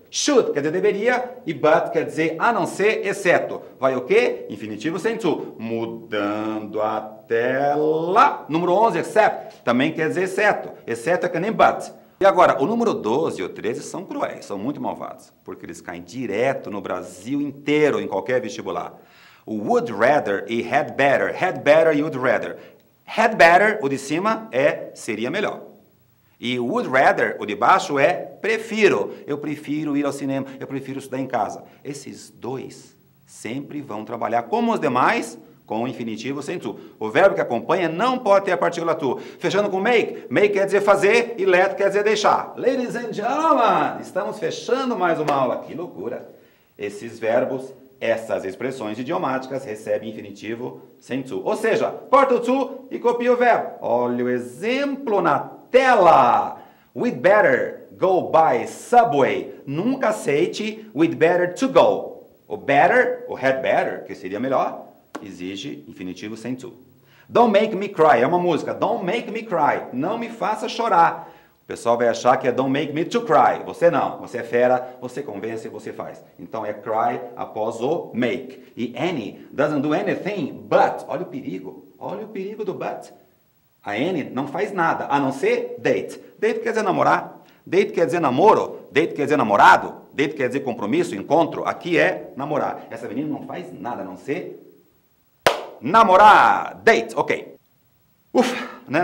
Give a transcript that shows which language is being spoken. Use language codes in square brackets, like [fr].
[pt] Should, quer dizer deveria, e but, quer dizer a não ser, exceto. Vai o quê? Infinitivo sem to. Mudando a tela. Número 11, except, também quer dizer exceto. Exceto é que nem but. E agora, o número 12 e o 13 são cruéis, são muito malvados, porque eles caem direto no Brasil inteiro, em qualquer vestibular. O would rather e had better e would rather. Had better, o de cima, é seria melhor. E would rather, o de baixo, é prefiro. Eu prefiro ir ao cinema, eu prefiro estudar em casa. Esses dois sempre vão trabalhar como os demais, com o infinitivo sem to. O verbo que acompanha não pode ter a partícula to. Fechando com make. Make quer dizer fazer e let quer dizer deixar. [en] Ladies and gentlemen, [pt] estamos fechando mais uma aula. Que loucura! Esses verbos, essas expressões idiomáticas recebem infinitivo sem to. Ou seja, corta o to e copia o verbo. Olha o exemplo na tela. [en] We'd better go by subway. [pt] Nunca aceite [en] we'd better to go. [pt] O better, o had better, que seria melhor, exige infinitivo sem to. [en] Don't make me cry, [pt] é uma música. [en] Don't make me cry, [pt] não me faça chorar. O pessoal vai achar que é [en] don't make me to cry. [pt] Você não, você é fera, você convence, você faz. Então é cry após o make. E [en] any doesn't do anything but. [pt] Olha o perigo do but. A N não faz nada, a não ser date. Date quer dizer namorar, date quer dizer namoro, date quer dizer namorado, date quer dizer compromisso, encontro. Aqui é namorar. Essa menina não faz nada, a não ser namorar. Date, ok. Ufa, né?